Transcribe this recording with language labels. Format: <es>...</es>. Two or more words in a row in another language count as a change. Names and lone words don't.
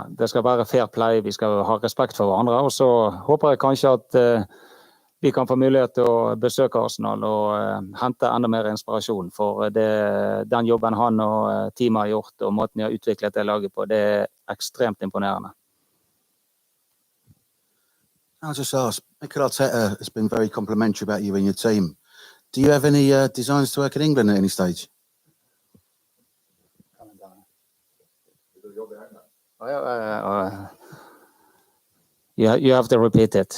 <no>Det skal være</no> <en>fair play,</en> <no>vi skal ha respekt for hverandre, og så håper jeg kanskje at vi kan få mulighet til å besøke Arsenal og hente enda mer inspirasjon, for den jobben han og teamet har gjort og måten de har utviklet det laget på, det ekstremt imponerende.</no> <en>I'll just ask, Mikel Arteta has been very complimentary about you and your team. Do you have any designs to work in England at any stage? You have to repeat it.</en>